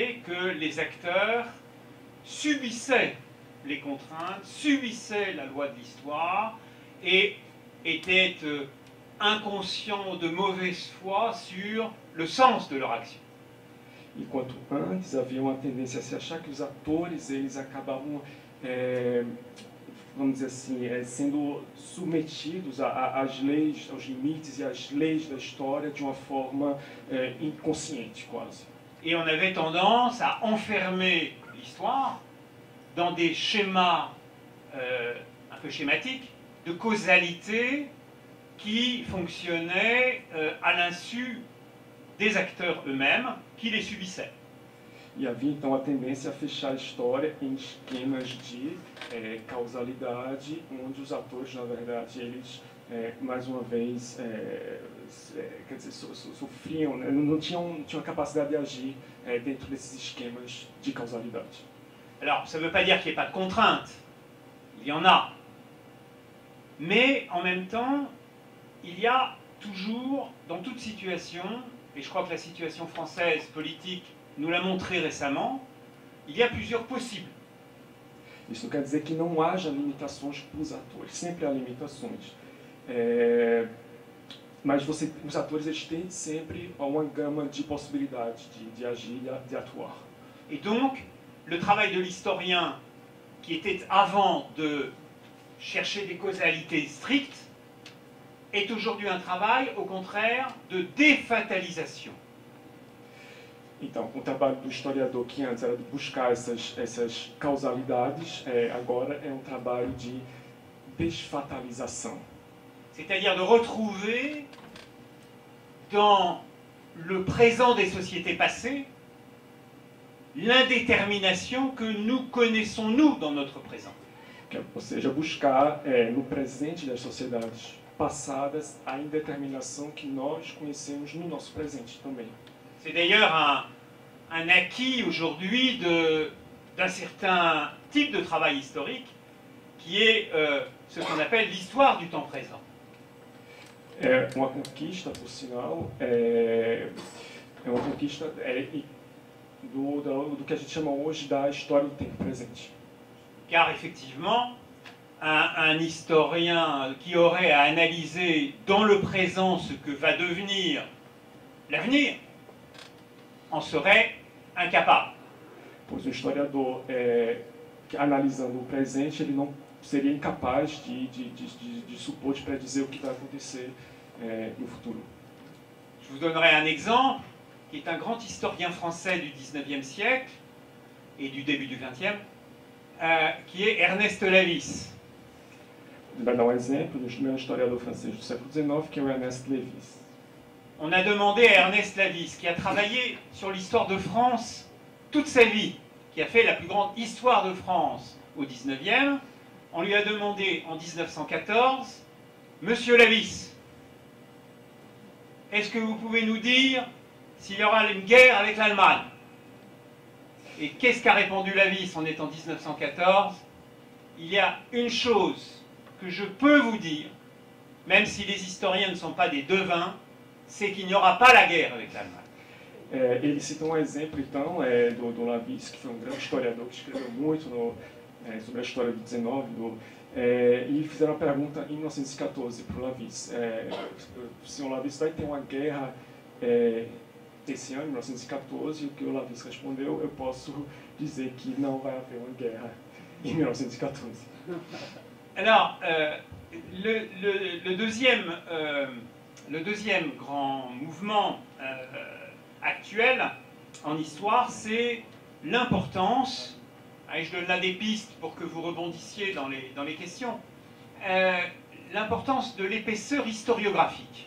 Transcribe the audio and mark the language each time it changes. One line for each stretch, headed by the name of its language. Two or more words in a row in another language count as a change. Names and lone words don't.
French: que les acteurs subissaient les contraintes, subissaient la loi de l'histoire et étaient inconscients de mauvaise foi sur le sens de leur action.
Portuguese: Enquanto antes havia uma tendência a se achar que os atores eles acabavam, vamos dizer assim, sendo submetidos às leis, aos limites e às leis da história de uma forma inconsciente quase.
French: Et on avait tendance à enfermer l'histoire dans des schémas un peu schématiques de causalité qui fonctionnaient à l'insu des acteurs eux-mêmes qui les subissaient.
Portuguese: E havia então a tendência a fechar a história em esquemas de causalidade, onde os atores, na verdade, eles mais uma vez quer dizer, sofriam, né? não tinham a capacidade de agir dentro desses esquemas de causalidade.
French: Alors, ça ne veut pas dire qu'il n'y ait pas de contraintes, il y en a. Mais en même temps, il y a toujours, dans toute situation, et je crois que la situation française politique nous l'a montré récemment, il y a plusieurs possibles.
Portuguese: Isso quer dizer que não haja limitações para os atores, sempre há limitações. Mas os atores eles têm sempre uma gama de possibilidades de agir, de atuar.
French: Et donc, le travail de l'historien, qui était avant de chercher des causalités strictes, est aujourd'hui un travail, au contraire, de défatalisation.
Portuguese: Então, o trabalho do historiador, que antes era de buscar essas causalidades, agora é um trabalho de desfatalização.
French: C'est-à-dire de retrouver dans le présent des sociétés passées l'indétermination que nous connaissons, nous, dans notre présent.
Portuguese: Ou seja, buscar no presente das sociedades passadas a indeterminação que nós conhecemos no nosso presente também.
French: C'est d'ailleurs un acquis aujourd'hui d'un certain type de travail historique qui est ce qu'on appelle l'histoire du temps présent.
Portuguese: É uma conquista, por sinal, é uma conquista do que a gente chama hoje da história do tempo presente.
French: Car effectivement, un historien qui aurait à analyser dans le présent ce que va devenir l'avenir en serait incapable.
Portuguese: Pois o historiador, analisando o presente, ele não seria incapaz de supor, de predizer o que vai acontecer no futuro.
French: Je vous donnerai un exemple qui est un grand historien français du XIXe siècle et du début du XXe, qui est Ernest Lavis.
Portuguese: Ele vai dar um exemplo do meu historiador francês do século XIX, que é o Ernest Lévis.
French: On a demandé à Ernest Lavis, qui a travaillé sur l'histoire de France toute sa vie, qui a fait la plus grande histoire de France au XIXe, on lui a demandé en 1914, Monsieur Lavis, est-ce que vous pouvez nous dire s'il y aura une guerre avec l'Allemagne? Et qu'est-ce qu'a répondu Lavis? On est en 1914. Il y a une chose que je peux vous dire, même si les historiens ne sont pas des devins, c'est qu'il n'y aura pas la guerre avec l'Allemagne.
Portuguese: Ele cita um exemplo, então, do Lavis, que foi um grande historiador que escreveu muito sobre a história do 19, e fizeram uma pergunta em 1914 para o Lavis. O senhor Lavis vai ter uma guerra esse ano, em 1914, e o que o Lavis respondeu, eu posso dizer que não vai haver uma guerra em 1914.
French: Alors, le deuxième grand mouvement actuel en histoire, c'est l'importance, et je donne là des pistes pour que vous rebondissiez dans les questions, l'importance de l'épaisseur historiographique.